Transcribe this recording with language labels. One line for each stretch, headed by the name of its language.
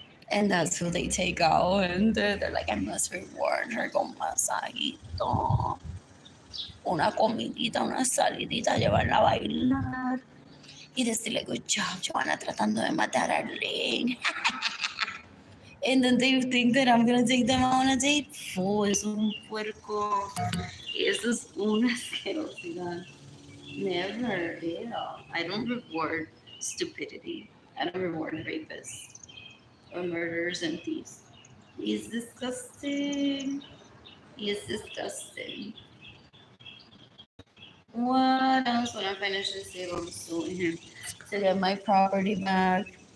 English: And that's who they take out, and they're like, I must reward her
Spanish: con masajito, una comidita, una salidita, llevarla a bailar y decirle,
English: good job, Joanna,
Spanish: tratando de matar a Arlene.
English: And then they think that I'm gonna take them out on a date.
Spanish: Oh, eso es un puerco. Eso es una asquerosidad.
English: Never, yeah. I don't reward stupidity. I don't reward rapists or murderers and thieves. He's disgusting. He is disgusting. What else? When I finish this table, I'm suing him to get my property back.